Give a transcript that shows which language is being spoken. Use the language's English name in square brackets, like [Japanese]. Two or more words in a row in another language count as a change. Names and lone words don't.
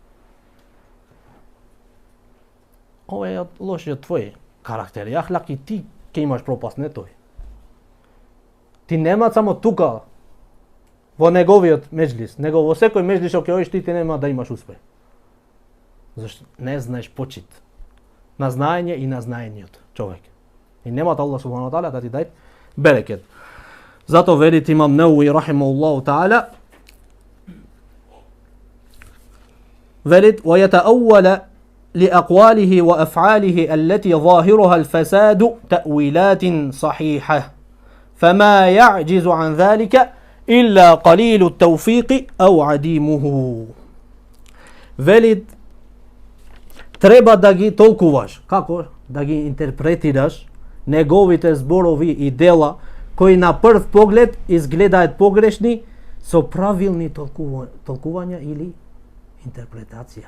[Macedonian] Ова е лошиот твој карактер, ахлак, и ти ќе имаш пропаст, не тој. Ти нема само тука, во неговиот меџлис, него во секој меџлис што ќе одиш ти нема да имаш успех. Зашто не знаеш почит на знаење и на знаениот човек. И нема Аллах [Arabic] سبحانه وتعالى [Macedonian] да ти дај берекет. Зато велит имам Неуи [Arabic] رحمه الله تعالى, велит ويتأول لأقواله وأفعاله التي ظاهرها الفساد تأويلات صحيحة فما يعجز عن ذلك إلا قليل التوفيق أو عديمه. [Macedonian] Велит, треба да ги толкуваш, како да ги интерпретираш неговите зборови и дела кои на прв поглед изгледаат погрешни со правилни толкувања или интерпретација.